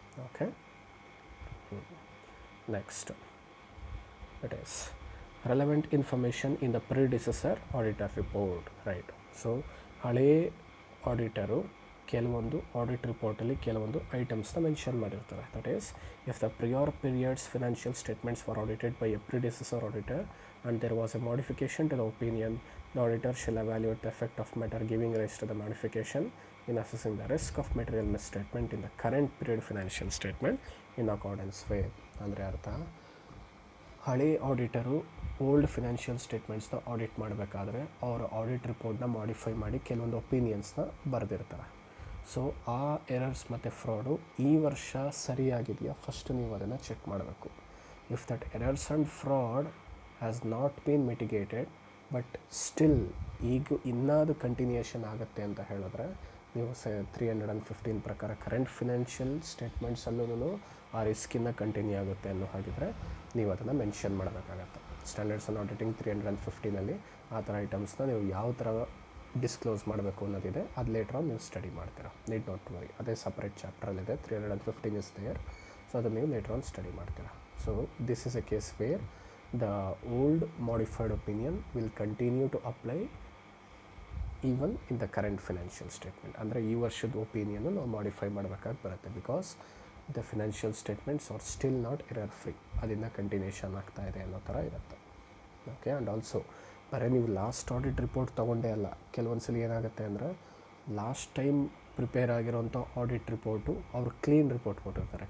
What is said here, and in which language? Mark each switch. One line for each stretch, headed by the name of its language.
English: Okay, next it is relevant information in the predecessor auditor report.
Kannada: Right, so ಹಳೇ auditor ಕೆಲವೊಂದು audit ರಿಪೋರ್ಟಲ್ಲಿ ಕೆಲವೊಂದು ಐಟಮ್ಸ್ನ mention ಮಾಡಿರ್ತಾರೆ.
English: That is, if the prior periods financial statements for audited by a predecessor auditor and there was a modification to the opinion, the auditor shall evaluate the effect of matter giving rise to the modification in assessing the risk of material misstatement in the current period financial statement in accordance with.
Kannada: ಅಂದರೆ ಅರ್ಥ, ಹಳೆ auditor old financial ಸ್ಟೇಟ್ಮೆಂಟ್ಸ್ನ audit ಮಾಡಬೇಕಾದ್ರೆ ಅವರ audit ರಿಪೋರ್ಟ್ನ modify ಮಾಡಿ ಕೆಲವೊಂದು ಒಪಿನಿಯನ್ಸ್ನ ಬರೆದಿರ್ತಾರೆ. So ಆ errors ಮತ್ತು fraud ಈ ವರ್ಷ ಸರಿಯಾಗಿದೆಯಾ ಫಸ್ಟ್ ನೀವು ಅದನ್ನು ಚೆಕ್ ಮಾಡಬೇಕು.
English: if that errors and fraud has not been mitigated but still
Kannada: ಈಗ ಇನ್ನದು ಕಂಟಿನ್ಯೂಯೇಷನ್ ಆಗುತ್ತೆ ಅಂತ ಹೇಳಿದ್ರೆ ನೀವು 315 ಪ್ರಕಾರ ಕರೆಂಟ್ ಫಿನಾನ್ಷಿಯಲ್ ಸ್ಟೇಟ್ಮೆಂಟ್ಸಲ್ಲೂ ಆ ರಿಸ್ಕಿನ್ನ ಕಂಟಿನ್ಯೂ ಆಗುತ್ತೆ ಅನ್ನೋ ಹಾಗಿದ್ರೆ ನೀವು ಅದನ್ನು ಮೆನ್ಷನ್ ಮಾಡಬೇಕಾಗತ್ತೆ. ಸ್ಟ್ಯಾಂಡರ್ಡ್ಸ್ ಆನ್ ಆಡಿಟಿಂಗ್ 315 ಆ ಥರ ಐಟಮ್ಸ್ನ ನೀವು ಯಾವ ಥರ ಡಿಸ್ಕ್ಲೋಸ್ ಮಾಡಬೇಕು ಅನ್ನೋದಿದೆ, ಅದು ಲೇಟರ್ ಆನ್ ನೀವು ಸ್ಟಡಿ ಮಾಡ್ತೀರಾ.
English: need not to worry,
Kannada: ಅದೇ ಸಪ್ರೇಟ್ ಚಾಪ್ಟ್ರಲ್ಲಿದೆ,
English: 315 is there.
Kannada: ಸೊ ಅದನ್ನು ನೀವು ಲೇಟರ್ ಆನ್ ಸ್ಟಡಿ ಮಾಡ್ತೀರಾ.
English: So this is a case where the old modified opinion will continue to apply even in the current financial statement.
Kannada: ಅಂದರೆ ಈ ವರ್ಷದ opinion ನಾವು modify ಮಾಡಬೇಕಾಗಿ ಬರುತ್ತೆ,
English: because the financial statements are still not error free,
Kannada: ಅದನ್ನು continuation ಆಗ್ತಾ ಇದೆ ಅನ್ನೋ ಥರ ಇರುತ್ತೆ. ಓಕೆ, ಆ್ಯಂಡ್ ಆಲ್ಸೋ ಬರೀ ನೀವು ಲಾಸ್ಟ್ ಆಡಿಟ್ ರಿಪೋರ್ಟ್ ತೊಗೊಂಡೇ ಅಲ್ಲ, ಕೆಲವೊಂದು ಸಲ ಏನಾಗುತ್ತೆ ಅಂದರೆ ಲಾಸ್ಟ್ ಟೈಮ್ ಪ್ರಿಪೇರ್ ಆಗಿರೋಂಥ ಆಡಿಟ್ ರಿಪೋರ್ಟು ಅವರು ಕ್ಲೀನ್ ರಿಪೋರ್ಟ್ ಕೊಟ್ಟಿರ್ತಾರೆ.